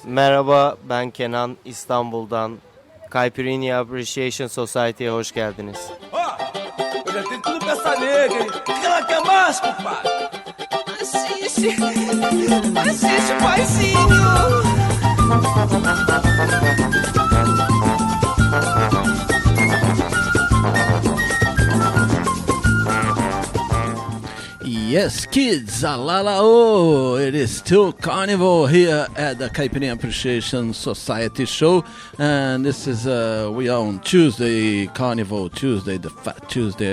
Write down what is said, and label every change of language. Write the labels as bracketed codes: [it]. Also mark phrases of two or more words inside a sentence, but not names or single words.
[tr] Merhaba, ben Kenan, İstanbul'dan. Caipirinha Appreciation Society'ye hoş geldiniz. [pt] Eu já tenho tudo pra essa nega, hein? O que ela quer mais, compadre? Assiste, paizinho! [en] Yes, kids, alalao! It is still Carnival here at the Caipirinha Appreciation Society show, and this is we are on Tuesday, Carnival Tuesday, the Fat Tuesday.